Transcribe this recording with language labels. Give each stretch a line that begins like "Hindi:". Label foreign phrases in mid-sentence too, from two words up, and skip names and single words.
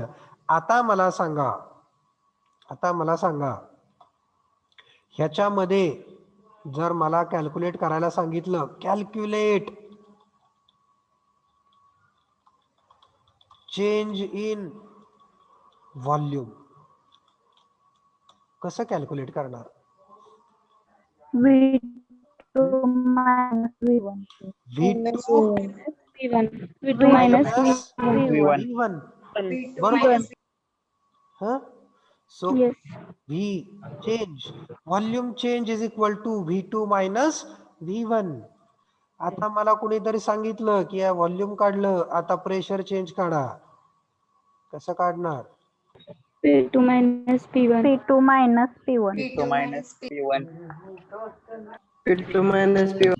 Marathi: आता मला सांगा ह्याच्यामध्ये जर मला कॅल्क्युलेट करायला सांगितलं,
English: calculate change in volume,
Marathi: कसं कॅल्क्युलेट करणार?
English: V2 minus V1. V2 V2 minus minus V1. V1.
Marathi: बरोबर.
English: So Yes. V change, volume change is equal to V2 minus V1.
Marathi: आता मला कुणीतरी सांगितलं की या व्हॉल्यूम काढलं, आता
English: pressure change
Marathi: काढा. कसं काढणार?
English: P2 minus P1. P2 minus P1. P2 minus P1. P2 minus P1.